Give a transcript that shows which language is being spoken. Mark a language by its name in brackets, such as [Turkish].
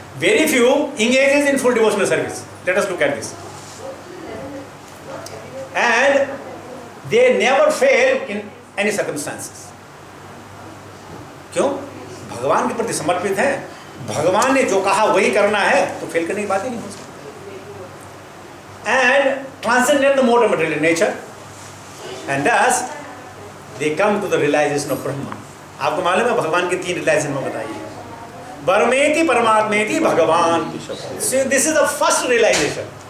[English] Very few engages in full devotional service. Let us look at this. And they never fail in any circumstances. [Hindi] क्यों? भगवान के प्रति समर्पित है. भगवान ने जो कहा वही करना है, तो फेल करने की बात ही नहीं हो सकती. [English] And transcendent the mode of material nature, and thus they come to the realization of Brahman. [Hindi] आपको मालूम है भगवान के 3 रियलाइजेशन में बताइए. [Sanskrit] ब्रह्मेति परमात्मेति भगवान. [English] So this is the first realization.